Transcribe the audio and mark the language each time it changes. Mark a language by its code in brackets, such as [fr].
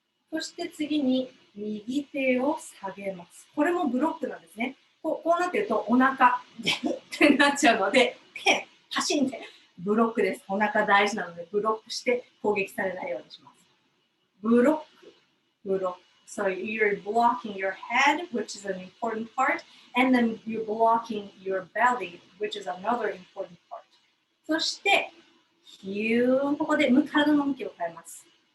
[ja] そして次に右手を下げます。これもブロックなんですね。こうなってるとお腹ってなっちゃうので、パシンってブロックです。お腹大事なのでブロックして攻撃されないようにします。 [en] ブロック。So you're blocking your head, which is an important part, And then you're blocking your belly, which is another important part. [ja] そして、ここで体の向きを変えます。